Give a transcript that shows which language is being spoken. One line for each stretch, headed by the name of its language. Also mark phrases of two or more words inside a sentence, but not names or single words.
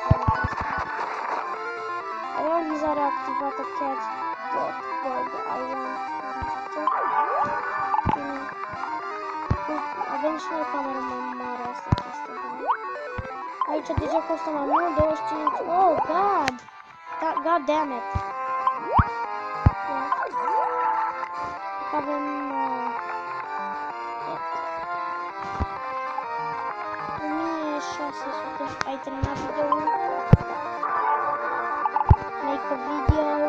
Romanian: Realizarea activată chiar
English: I want.
Romanian: Avem și noi camera mai mare, asta e chestia bună. Aici deja costă mai mult, 25.
English: Oh, god! God damn it!
Romanian: Avem 1600. Ai terminat video-ul?
English: Make a video.